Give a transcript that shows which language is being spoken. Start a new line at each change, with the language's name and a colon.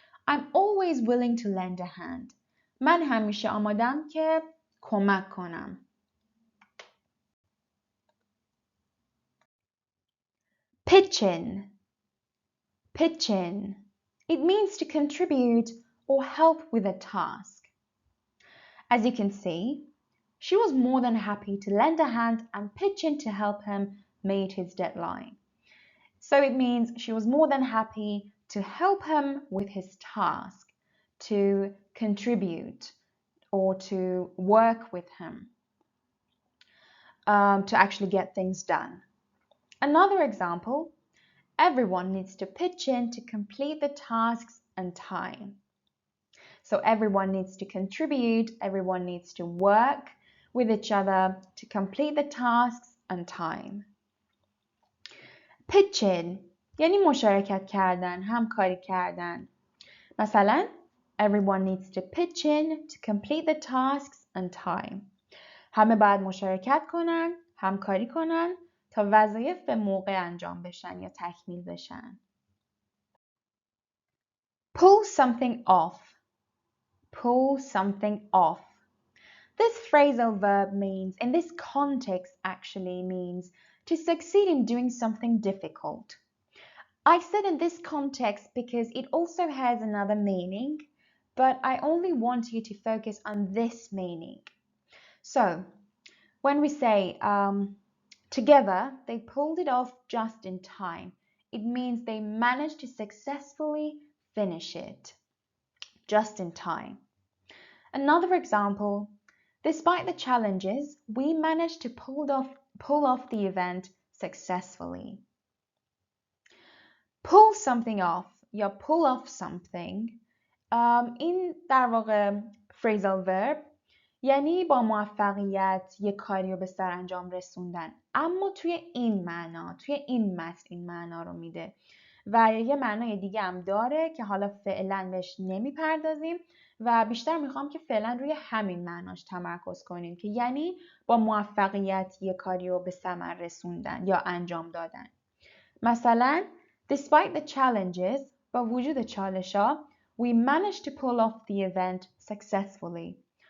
English: I'm always willing to lend a hand.
Persian: من همیشه آمادم که کمک کنم.
English: Pitch in. Pitch in. It means to contribute or help with a task. As you can see, she was more than happy to lend a hand and pitch in to help him meet his deadline. So it means she was more than happy to help him with his task, to contribute or to work with him, to actually get things done. Another example, everyone needs to pitch in to complete the tasks on time. So everyone needs to contribute, everyone needs to work with each other to complete the tasks on time. Pitch in
Persian: یعنی مشارکت کردن، همکاری کردن. مثلا
English: everyone needs to pitch in to complete the tasks on time.
Persian: همه باید مشارکت کنن، همکاری کنن تا وظایف به موقع انجام بشن یا تکمیل بشن.
English: Pull something off. Pull something off. This phrasal verb means, in this context actually means, to succeed in doing something difficult. I said in this context because it also has another meaning, but I only want you to focus on this meaning. So, when we say together, they pulled it off just in time, it means they managed to successfully finish it just in time. Another example, despite the challenges, we managed to pull off the event successfully. Pull something off
Persian: یا
English: pull off something
Persian: این در واقع phrasal verb یعنی با موفقیت یک کاری رو به سرانجام رسوندن، اما توی این معنا، توی این متن این معنا رو میده و یه معنای دیگه هم داره که حالا فعلا بهش نمیپردازیم و بیشتر میخوام که فعلا روی همین معناش تمرکز کنیم که یعنی با موفقیت یک کاری رو به ثمر رسوندن یا انجام دادن. مثلا
English: despite the challenges،
Persian: با وجود چالش‌ها،
English: we managed to pull off the event successfully.